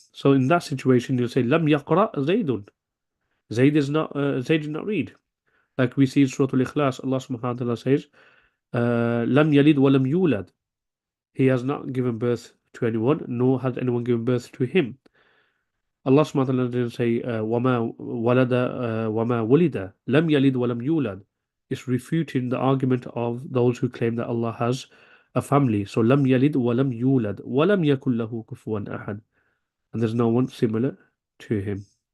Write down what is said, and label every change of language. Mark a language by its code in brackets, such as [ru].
[en] So in that situation, you'll say [ar] لم يقرأ زيد. [en] Zayd did not read. Like we see in Surah Al-Ikhlas, Allah subhanahu wa ta'ala says, [ar] لم يلد ولم يولد. [en] He has not given birth to anyone, nor has anyone given birth to him. Allah subhanahu wa ta'ala didn't say [ar] وما ولد وما ولد لم يلد ولم يولد. [en] It's refuting the argument of those who claim that Allah has a family. [ar] So لم يلد ولم يولد ولم يكن له كفوا أحد. [en] And there's no one similar to him.